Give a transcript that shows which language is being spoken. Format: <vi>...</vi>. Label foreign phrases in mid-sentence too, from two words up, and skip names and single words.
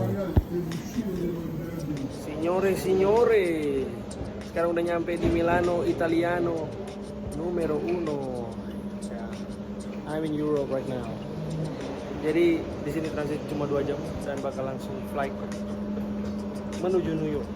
<it>Signore e signore,</it> <id>sekarang udah nyampe di Milano,</id> <it>Italiano numero uno.</it> <en>I'm in Europe right now.</en> <id>Jadi di sini transit cuma 2 jam dan bakal langsung flight menuju New York.</id>